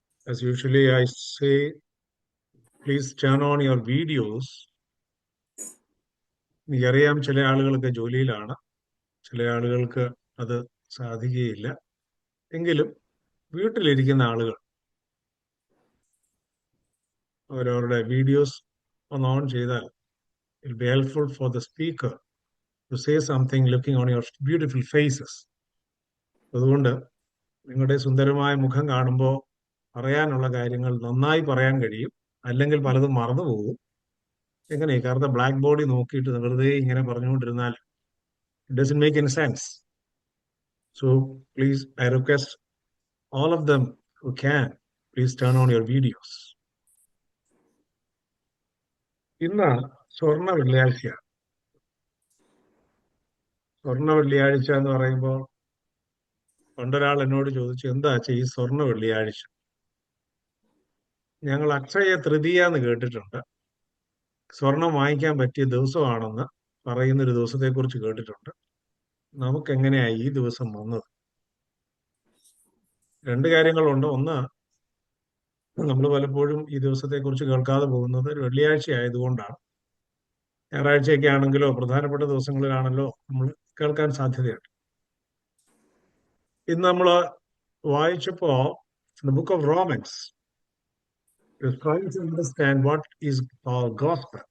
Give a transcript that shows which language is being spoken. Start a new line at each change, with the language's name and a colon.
English: As usually I say, please turn on your videos.
Malayalam: എനിക്കറിയാം ചില ആളുകൾക്ക് ജോലിയിലാണ്, ചില ആളുകൾക്ക് അത് സാധിക്കുകയില്ല. എങ്കിലും വീട്ടിലിരിക്കുന്ന ആളുകൾ അവരവരുടെ വീഡിയോസ് ഒന്ന് ഓൺ ചെയ്താൽ
English: it will be helpful for the speaker to say something looking on your beautiful faces.
Malayalam: അതുകൊണ്ട് നിങ്ങളുടെ സുന്ദരമായ മുഖം കാണുമ്പോൾ പറയാനുള്ള കാര്യങ്ങൾ നന്നായി പറയാൻ കഴിയും. അല്ലെങ്കിൽ പലതും മറന്നു പോകും. എങ്ങനെ കാരണം ബ്ലാക്ക് ബോർഡിൽ നോക്കിയിട്ട് വെറുതെ ഇങ്ങനെ പറഞ്ഞുകൊണ്ടിരുന്നാൽ
English: it doesn't make any sense. So please, I request all of them who can, please turn on your videos.
Malayalam: ഇന്ന് സ്വർണ്ണ വെള്ളിയാഴ്ചയാണ്. സ്വർണ്ണ വെള്ളിയാഴ്ച എന്ന് പറയുമ്പോൾ പണ്ടൊരാൾ എന്നോട് ചോദിച്ചു, എന്താ ഈ സ്വർണ്ണ വെള്ളിയാഴ്ച? ഞങ്ങൾ അക്ഷയ തൃതീയ എന്ന് കേട്ടിട്ടുണ്ട്. സ്വർണം വാങ്ങിക്കാൻ പറ്റിയ ദിവസമാണെന്ന് പറയുന്നൊരു ദിവസത്തെക്കുറിച്ച് കേട്ടിട്ടുണ്ട്. നമുക്കെങ്ങനെയാ ഈ ദിവസം വന്നത്? രണ്ട് കാര്യങ്ങളുണ്ട്. ഒന്ന്, നമ്മൾ പലപ്പോഴും ഈ ദിവസത്തെക്കുറിച്ച് കേൾക്കാതെ പോകുന്നത് ഒരു വെള്ളിയാഴ്ച ആയതുകൊണ്ടാണ്. ഞായറാഴ്ചയൊക്കെ ആണെങ്കിലോ പ്രധാനപ്പെട്ട ദിവസങ്ങളിലാണല്ലോ നമ്മൾ കേൾക്കാൻ സാധ്യതയുണ്ട്. ഇന്ന് നമ്മൾ വായിച്ചപ്പോ
English: the book of Romans is trying to understand what is gospel.